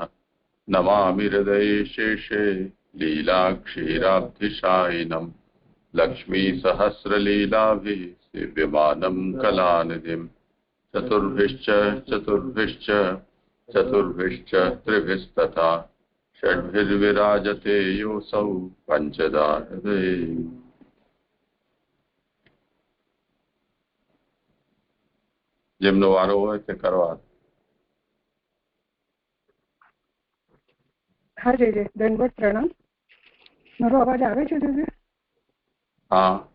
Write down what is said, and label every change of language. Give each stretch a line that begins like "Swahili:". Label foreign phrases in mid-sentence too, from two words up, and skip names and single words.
Sanskrit: नमामि हृदये शेषे लीलाक्षीराब्धिशायिनम् लक्ष्मीसहस्रलीलाभिः सेव्यमानं कलानिधिम्। चतुर्भिश्च त्रिभिस्तथा षड्भिर्विराजते योऽसौ पञ्चदा हृदये।
Gujarati: જેમનો વારો હોય તે કરવા. હા જય દંડવત પ્રણામ. મારો અવાજ આવે છે જજે? હા